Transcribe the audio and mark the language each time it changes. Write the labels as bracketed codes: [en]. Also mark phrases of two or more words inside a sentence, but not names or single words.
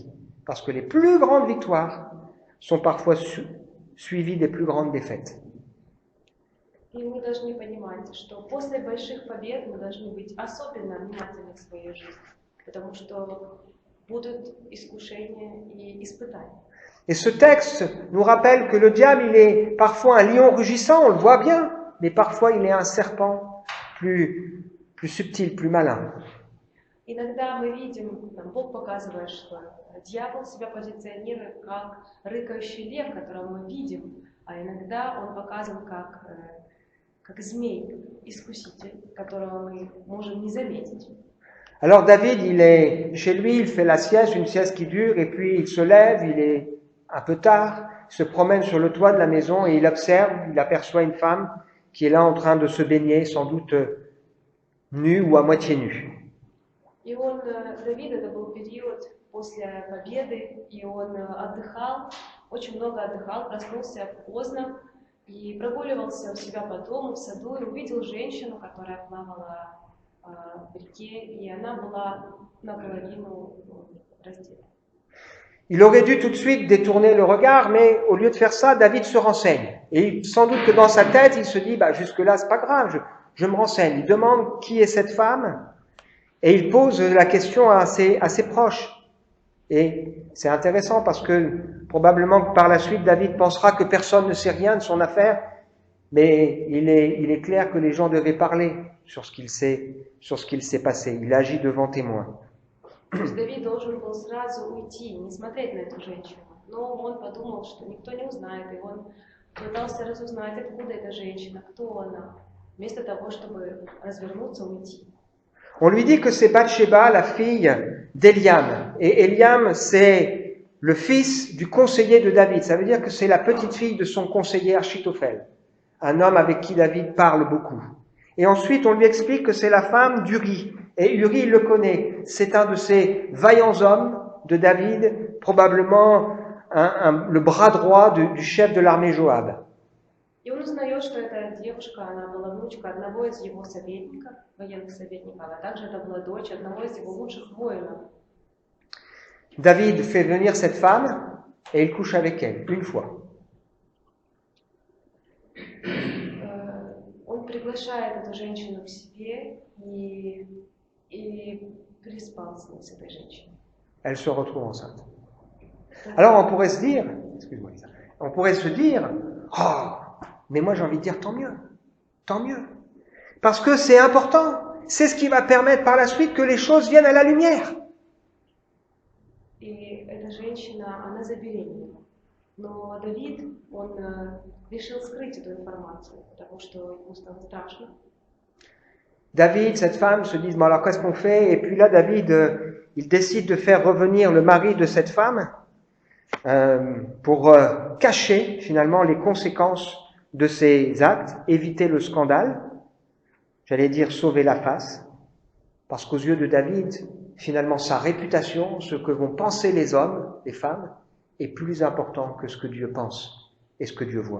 [fr] Parce que les plus grandes victoires sont parfois suivies des plus grandes défaites. [ru] И мы должны понимать, что после больших побед мы должны быть особенно внимательны к своей жизни, потому что будут искушения и испытания. [fr] Et ce texte nous rappelle que le diable, il est parfois un lion rugissant, on le voit bien, mais parfois il est un serpent plus subtil, plus malin. [ru] Иногда мы видим, Бог показывает, что дьявол себя позиционирует как рыкающий лев, которого мы видим, а иногда он показан как змей, искуситель, которого мы можем не заметить. [fr] Alors David, il est chez lui, il fait la sieste, une sieste qui dure, et puis il se lève, il est un peu tard, il se promène sur le toit de la maison et il observe, il aperçoit une femme qui est là en train de se baigner, sans doute nue ou à moitié nue. [ru] И Давид, это был период после победы, и он отдыхал, очень много отдыхал, проснулся поздно и прогуливался у себя по дому, в саду, и увидел женщину, которая плавала в реке, и она была наполовину раздета. [fr] Il aurait dû tout de suite détourner le regard, mais au lieu de faire ça, David se renseigne. Et sans doute que dans sa tête, il se dit, jusque-là, c'est pas grave, je me renseigne. Il demande qui est cette femme, et il pose la question à ses proches. Et c'est intéressant parce que probablement que par la suite, David pensera que personne ne sait rien de son affaire, mais il est clair que les gens devaient parler sur ce qu'il s'est passé. Il agit devant témoins. [ru] То есть Давид должен был сразу уйти, не смотреть на эту женщину. Но он подумал, что никто не узнает, и он пытался разузнать, откуда эта женщина, кто она, вместо того, чтобы развернуться, уйти. [fr] On lui dit que c'est Bathsheba, la fille d'Eliam. Et Eliam, c'est le fils du conseiller de David. Ça veut dire que c'est la petite fille de son conseiller Achitophel, un homme avec qui David parle beaucoup. Et ensuite, on lui explique que c'est la femme d'Uri. Et Uri, il le connaît. C'est un de ces vaillants hommes de David, probablement le bras droit du chef de l'armée Joab. [ru] И он узнает, что эта девушка, она была внучка одного из его советников, военных советников, а также это была дочь одного из его лучших воинов. [fr] David fait venir cette femme et il couche avec elle, une fois. [ru] Он приглашает эту женщину к себе и переспал с ней, с этой женщиной. [fr] Elle se retrouve enceinte. Alors on pourrait se dire, excuse-moi Lisa, on pourrait se dire, mais moi j'ai envie de dire tant mieux. Parce que c'est important, c'est ce qui va permettre par la suite que les choses viennent à la lumière. [ru] И эта женщина, она забеременела. Но Давид, он решил скрыть эту информацию, потому что ему стало страшно. [fr] David, cette femme, se disent, bon alors qu'est-ce qu'on fait? Et puis là, David, il décide de faire revenir le mari de cette femme pour cacher finalement les conséquences de ses actes, éviter le scandale, j'allais dire sauver la face, parce qu'aux yeux de David, finalement sa réputation, ce que vont penser les hommes, les femmes, est plus important que ce que Dieu pense et ce que Dieu voit.